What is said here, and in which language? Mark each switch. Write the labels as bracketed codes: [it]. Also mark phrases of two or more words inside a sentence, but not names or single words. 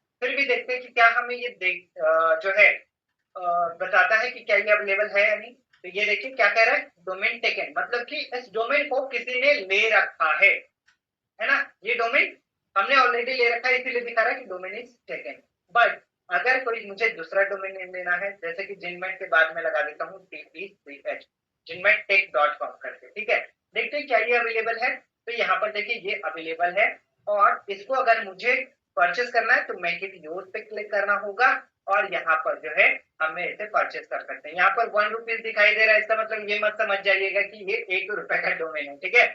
[hi] फिर भी देखते हैं कि क्या हमें ये जो है बताता है कि क्या ये अवेलेबल है या नहीं। तो ये देखिए क्या कह रहा है, [en] domain taken, [hi] मतलब कि इस डोमेन को किसी ने ले रखा है ना। ये डोमेन हमने ऑलरेडी ले रखा है, इसीलिए दिखा रहा है कि [en] domain is taken. [hi] बट अगर कोई मुझे दूसरा [en] domain name [hi] लेना है, जैसे कि जिनमेट के बाद में लगा देता हूँ TECH, jinmettech.com करके, ठीक है। देखते हैं क्या ये अवेलेबल है। तो यहाँ पर देखिए ये अवेलेबल है, और इसको अगर मुझे परचेस करना है तो [en] make it yours [hi] पे क्लिक करना होगा, और यहाँ पर जो है हमें इसे परचेस कर सकते हैं। यहाँ पर ₹1 दिखाई दे रहा है, इसका मतलब ये मत समझ जाइएगा कि ये ₹1 का डोमेन है, ठीक है।